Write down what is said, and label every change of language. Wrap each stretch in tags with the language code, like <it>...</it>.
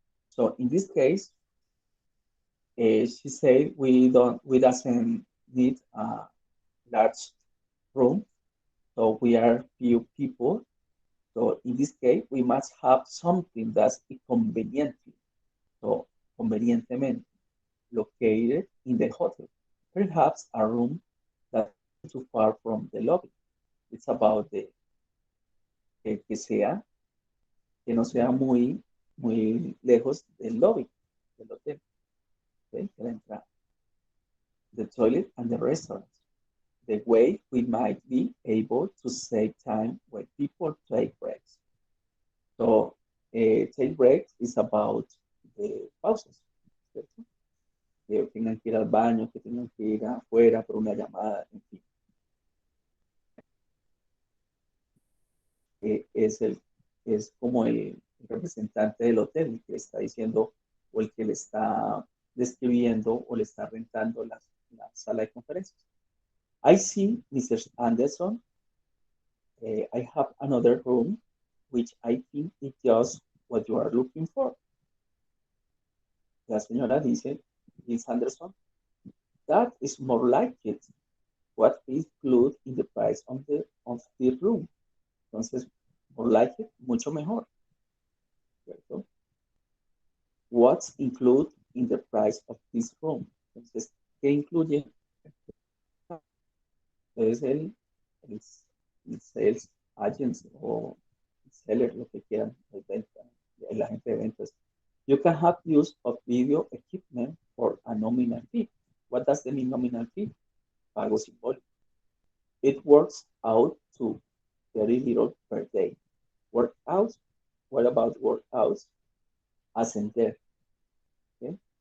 <en>So in this case, she said we doesn't need a large room, so we are few people. So in this case, we must have something that's conveniently, so convenientemente located in the hotel. Perhaps a room that isn't too far from the lobby. It's about</en> <es>que sea, que no sea muy lejos del lobby del hotel, ¿okay? De la entrada.</es> <en>The toilet and the restaurant. The way we might be able to save time when people take breaks. So, take breaks is about the pauses, ¿cierto?</en> <es>Que tengan que ir al baño, que tengan que ir afuera por una llamada, en fin. Es, es como el representante del hotel el que le está diciendo o el que le está describiendo o le está rentando la sala de conferencias.</es> <en>I see, Mrs. Anderson, I have another room, which I think is just what you are looking for.</en> <es>La señora dice,</es> <en>Miss Anderson, that is more like it. What is included in the price of the room?</en> <es>Entonces,</es> <en>more like it,</en> <es>mucho mejor. ¿Cierto?</es> <en>What's included in the price of this room?</en> <es>Entonces, ¿qué incluye? Entonces, el sales agent o seller, lo que quieran, el agente de ventas.</es> <en>You can have use of video equipment for a nominal fee. What does the mean nominal fee?</en> <es>Pago simbólico.</es> <en>It works out to very little per day. Workouts? What about workouts? Ascender. Okay?</en>